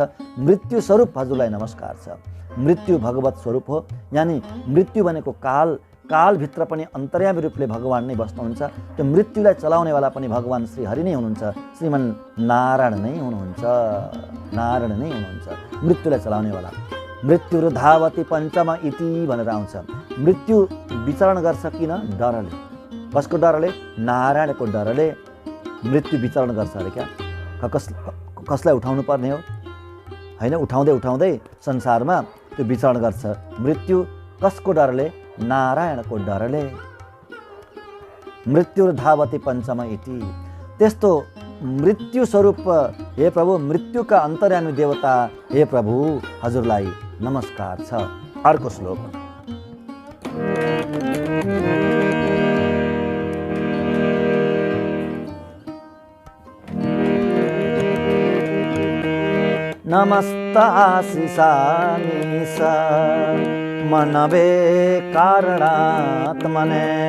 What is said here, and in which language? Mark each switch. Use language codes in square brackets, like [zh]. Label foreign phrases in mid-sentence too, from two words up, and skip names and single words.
[ne] मृत्यु स्वरूप हजुरलाई नमस्कार छ। मृत्यु भगवत स्वरूप हो, यानि मृत्यु भनेको कालभित्र पनि अन्तर्यामी रूपले भगवान् नै बस्नुहुन्छ। त्यो मृत्युलाई चलाउनेवाला पनि भगवान् श्रीहरि नै हुनुहुन्छ, श्रीमन् नारायण नै हुनुहुन्छ, नारायण नै हुनुहुन्छ मृत्युलाई चलाउनेवाला। [sa] मृत्यु धावती पञ्चम इति [ne] भनेर आउँछ। मृत्यु विचरण गर्छ किन? डरले। कसको डरले? नारायणको डरले मृत्यु विचरण गर्छ अरे क्या। कसलाई उठाउनु पर्ने हो होइन? उठाउँदै संसारमा त्यो विचरण गर्छ मृत्यु। कसको डरले? नारायणको डरले। [sa] मृत्यु धावती पञ्चम इति। [ne] त्यस्तो मृत्यु स्वरूप हे प्रभु, मृत्युका अन्तर्यामी देवता हे प्रभु, हजुरलाई नमस्कार छ। अर्को श्लोक। [sa] नमस्ताशिषामीश मनवे कारणात्मने।